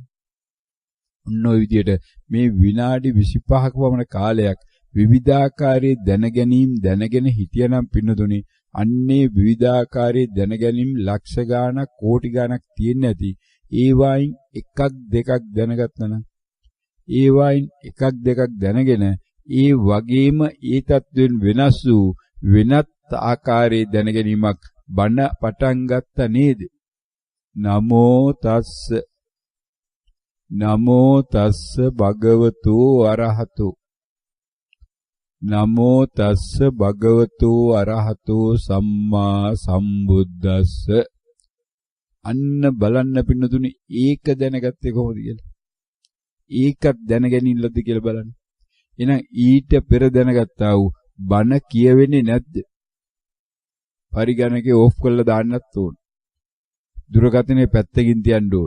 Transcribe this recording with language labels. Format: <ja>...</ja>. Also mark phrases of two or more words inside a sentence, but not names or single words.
<si>ඔන්න ඔය විදිහට මේ විනාඩි 25ක පමණ කාලයක් විවිධාකාරයේ දැනගෙන හිටියනම් පින්නතුනි අන්නේ විවිධාකාරයේ දැනගැනීම් ලක්ෂ ගාණක් කෝටි ගාණක් තියෙන්නේ නැති ඒ වයින් එකක් දෙකක් දැනගත්තා නම් ඒ වයින් එකක් දෙකක් දැනගෙන ඒ වගේම ඒ තත්වෙන් වෙනස් වූ වෙනත් ආකාරයේ දැනගැනීමක් බණ පටන් ගත්ත නේද?</si> <pi>නමෝ තස්ස භගවතු අරහතෝ නමෝ තස්ස භගවතු අරහතෝ සම්මා සම්බුද්දස්ස.</pi> <si>අන්න බලන්න පින්නතුනි ඒක දැනගත්තේ කොහොමද කියලා. ඒකත් දැනගැනින්නලද කියලා බලන්න. එහෙනම් ඊට පෙර දැනගත්තා වූ බණ කියවෙන්නේ නැද්ද? පරිගණකේ ඕෆ් කරලා දාන්නත් ඕන. දුරකථනයේ පැත්තකින් තියන්න ඕන.</si>